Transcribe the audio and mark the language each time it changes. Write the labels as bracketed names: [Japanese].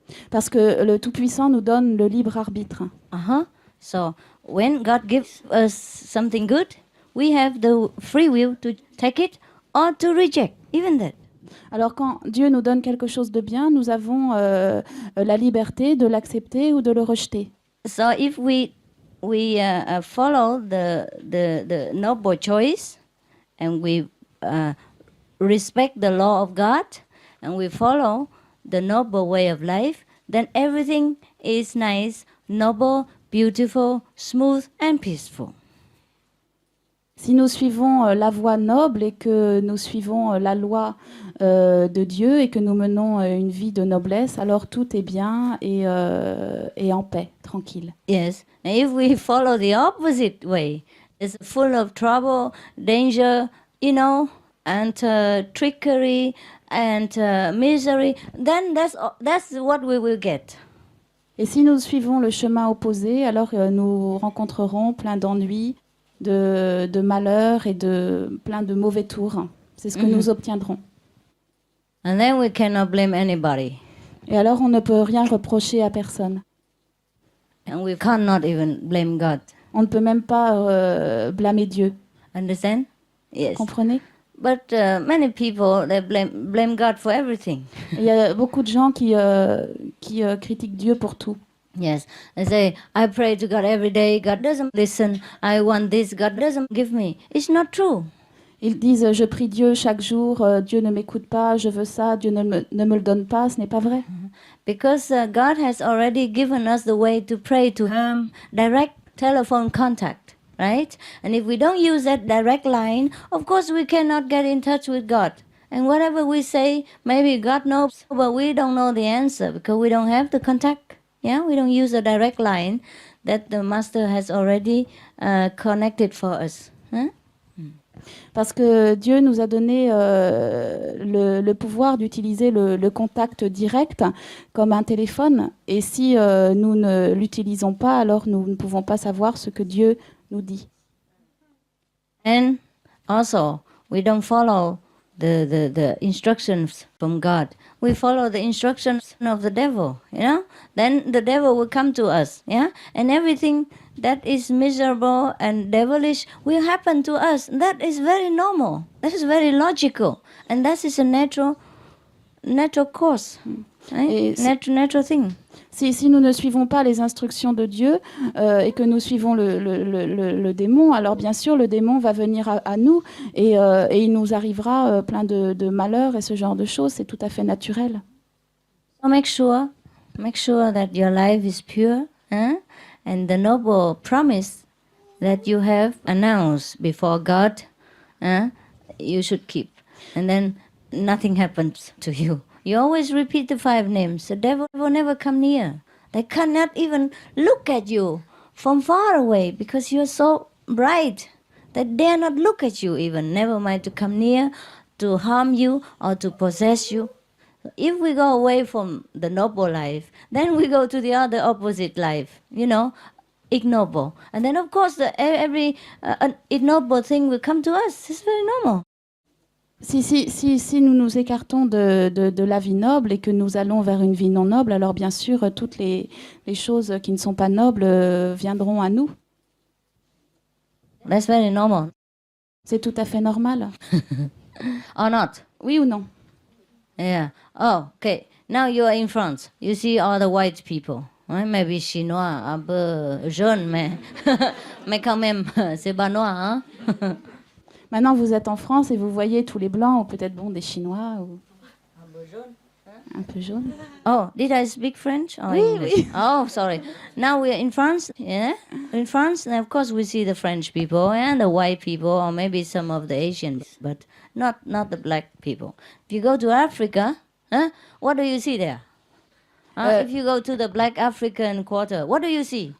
[French] Parce que le Tout-Puissant nous donne le libre arbitre. [English] So when God gives us something good, we have the free will to take it or to reject, even that. [French] Alors quand Dieu nous donne quelque chose de bien, nous avons la liberté de l'accepter ou de le rejeter. [English] So if we follow the noble choice and we respect the law of God and we follow the noble way of life, then everything is nice, noble, beautiful, smooth and peaceful. [French] Si nous suivons la voie noble et que nous suivons la loi de Dieu et que nous menons une vie de noblesse, alors tout est bien et en paix, tranquille. [English] Yes, and if we follow the opposite way, it's full of trouble, danger, and trickery and misery, then that's what we will get. [French] Et si nous suivons le chemin opposé, alors nous rencontrerons plein d'ennuis, de malheurs et de plein de mauvais tours. C'est ce que nous obtiendrons. [English] And then we cannot blame anybody. [French] Et alors on ne peut rien reprocher à personne. [English] And we cannot even blame God. [French] On ne peut même pas blâmer Dieu. [English] Understand? Yes. [French] Comprenez? [English] But many people they blame God for everything. [French] Il y a beaucoup de gens qui critiquent Dieu pour tout. [English] Yes, they say, I pray to God every day, God doesn't listen, I want this, God doesn't give me. It's not true. [French] Ils disent, je prie Dieu chaque jour, Dieu ne m'écoute pas, je veux ça, Dieu ne me le donne pas, ce n'est pas vrai. [English] Because God has already given us the way to pray to Him, direct telephone contact, right? And if we don't use that direct line, of course we cannot get in touch with God. And whatever we say, maybe God knows, but we don't know the answer because we don't have the contact. Yeah, we don't use a direct line that the Master has already connected for us. [French] Parce que Dieu nous a donné le pouvoir d'utiliser le contact direct comme un téléphone. Et si nous ne l'utilisons pas, alors nous ne pouvons pas savoir ce que Dieu nous dit. [English] And also, we don't follow the instructions from God. We follow the instructions of the devil, Then the devil will come to us, And everything that is miserable and devilish will happen to us. That is very normal. That is very logical. And that is a natural natural course. [French] Et [English] natural thing. [French] Si nous ne suivons pas les instructions de Dieu et que nous suivons le démon, alors bien sûr le démon va venir à nous et il nous arrivera plein de malheurs et ce genre de choses. C'est tout à fait naturel. [English] So make sure that your life is pure, and the noble promise that you have announced before God, you should keep, and then nothing happens to you. You always repeat the 5 names. The devil will never come near. They cannot even look at you from far away because you're so bright. They dare not look at you even, never mind to come near, to harm you or to possess you. If we go away from the noble life, then we go to the other opposite life, ignoble. And then of course every ignoble thing will come to us. It's very normal. [French] Si nous nous écartons de la vie noble et que nous allons vers une vie non noble, alors bien sûr, toutes les choses qui ne sont pas nobles viendront à nous. [English] That's very normal. [French] C'est tout à fait normal. [English] Or not? [French] Oui ou non? [English] Yeah. Oh, okay. Now you are in France. You see all the white people. [French] Maybe chinois, un peu jaune, mais quand même, c'est pas noir, hein? Maintenant, vous êtes en France et vous voyez tous les blancs, ou peut-être des Chinois, ou un peu jaune. [English] Oh, did I speak French or [French] Oui, [English] English? [French] oui. [English] Oh, sorry. Now we are in France, yeah? In France, and of course we see the French people and the white people, or maybe some of the Asians, but not the black people. If you go to Africa, what do you see there? If you go to the black African quarter, what do you see?